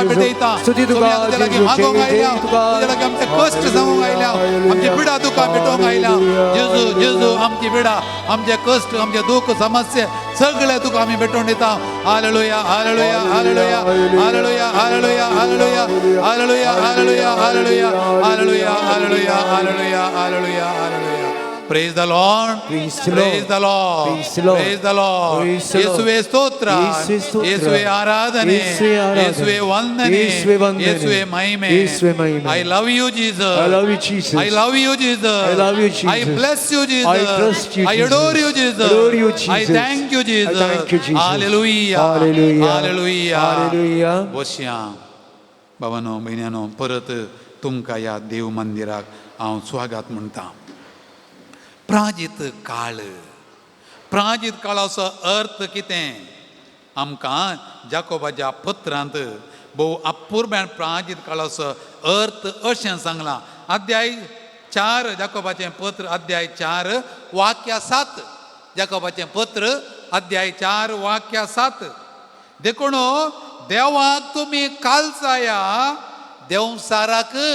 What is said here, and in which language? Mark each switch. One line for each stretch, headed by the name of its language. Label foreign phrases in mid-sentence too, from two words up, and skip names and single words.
Konkani: भेटयता तुका तुझ्या लागीं मागोंक आयल्या तुझ्या लागीं आमचे कष्ट सांगूंक आयल्या आमची पिडा तुका भेटोवंक आयल्या जेजू जेजू आमची पिडा आमचे कष्ट आमचे दुःख समस्या सगळे तुका आमी भेटोवन दिता हालेलुया हालेलुया हालेलुया हालेलुया हालेलुया हालेलुया हालेलुया हालेलुया हालेलुया हालेलुया हालेलुया हालेलुया हालेलुया हालेलुया
English: Praise the Lord. Praise the Lord. Praise the Lord. Praise the Lord. Praise the Lord. Praise the Lord.
Kannada: ಯೇಸುವೆ ಸ್ತೋತ್ರ ಯೇಸುವೆ ಸ್ತೋತ್ರ. ಯೇಸುವೆ ಆರಾಧನೆ ಯೇಸುವೆ ಆರಾಧನೆ. ಯೇಸುವೆ ವಂದನೆ ಯೇಸುವೆ ವಂದನೆ. ಯೇಸುವೆ ಮಹಿಮೆ ಯೇಸುವೆ ಮಹಿಮೆ.
English: I love you Jesus. I love you, Jesus. I love you Jesus. I love you, Jesus. I bless you Jesus. I trust you, I Jesus. adore you Jesus. Adore you, Jesus. I thank you Jesus. I thank you, Jesus. Hallelujah. Hallelujah. Hallelujah. Hallelujah.
Konkani: वश्या भावानो भयण्यानो परत तुमकां ह्या देव मंदिराक हांव स्वागत म्हणटा प्राजित काळाचो अर्थ कितें आमकां जाकोबाच्या पत्रांत भोव अपुर्ब्यान प्राजित काळाचो अर्थ अशें सांगलां अध्याय 4 जाकोबाचें पत्र अध्याय 4 वाक्य 7 जाकोबाचें पत्र अध्याय 4 वाक्य 7 देखून देवाक तुमी कालचाया देवसाराक